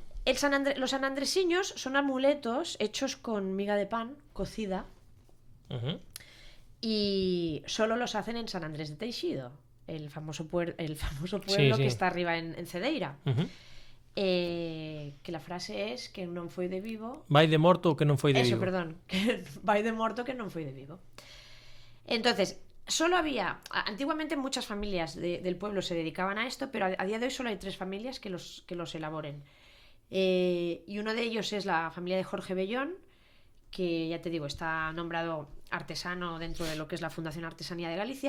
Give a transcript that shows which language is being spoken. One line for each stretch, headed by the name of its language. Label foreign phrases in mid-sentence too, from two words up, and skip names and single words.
Spanish: los sanandresiños son amuletos hechos con miga de pan cocida y solo los hacen en San Andrés de Teixido, el famoso pueblo Sí. que está arriba en Cedeira. Que la frase es que
Galician: non foi de vivo. Vai de morto que non foi de
Spanish: Eso,
Galician: vivo.
Spanish: perdón, que
Galician: vai de morto que non foi de vivo.
Spanish: Entonces, solo había, antiguamente muchas familias del pueblo se dedicaban a esto, pero a día de hoy solo hay 3 familias que los elaboren. Y uno de ellos es la familia de Jorge Bellón, que ya te digo, está nombrado artesano dentro de lo que es la Fundación Artesanía de Galicia.